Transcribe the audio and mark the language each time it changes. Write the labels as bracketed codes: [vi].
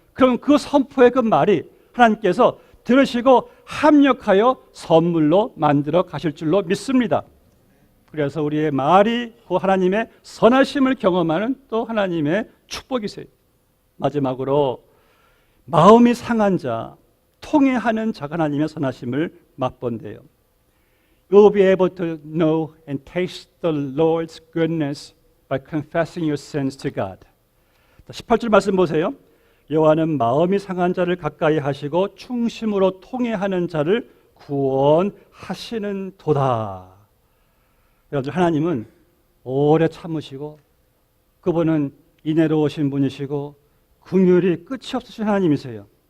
[ko] 그럼 그 선포의 그 말이 하나님께서 들으시고 합력하여 선물로 만들어 가실 줄로 믿습니다. 그래서 우리의 말이 그 하나님의 선하심을 경험하는 또 하나님의 축복이세요. 마지막으로 마음이 상한 자, 통회하는 자가 하나님의 선하심을 맛본대요. [en] You will be able to know and taste the Lord's goodness by confessing your sins to God. [ko] 18절 말씀 보세요. 여호와는 마음이 상한 자를 가까이 하시고 충심으로 통회하는 자를 구원하시는 도다. 여러분, 하나님은 오래 참으시고 그분은 인애로우신 분이시고 긍휼이 끝이 없으신 하나님이세요.